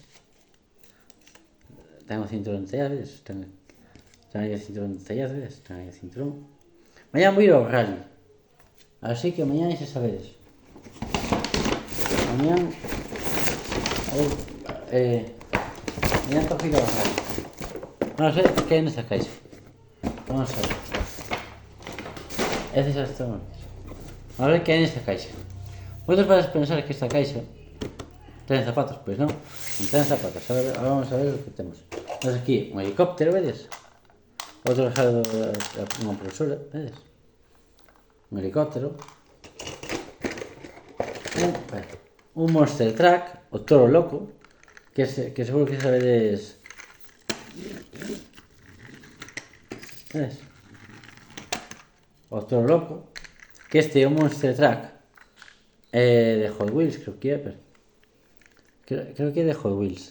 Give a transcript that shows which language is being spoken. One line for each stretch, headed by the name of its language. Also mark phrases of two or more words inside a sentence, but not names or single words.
Galician: Ten o cinturón detallado, vedes? Ten aí o cinturón detallado, vedes? Ten aí o cinturón. Mañá vou ir ao rally, así que mañá xa sabedes. Mañá toca ir ao rally.
Spanish: Vamos a ver qué hay en esta caixa. Vamos a ver. Ese ya está. Vamos a ver qué hay en esta caixa. Vosotros vais a pensar que esta caixa tiene zapatos, pues no. No tiene zapatos. Ahora vamos a ver lo que tenemos. Tenemos aquí un helicóptero, ¿ves? Otro regalo de una profesora, ¿ves? Un helicóptero. Un Monster Truck,
Galician: o Toro Loco, que seguro que sabedes.
Spanish: ¿Ves?
Galician: O Toro Loco, que este é un Monster Truck de Hot Wheels, creo que é, pero creo que é de Hot Wheels.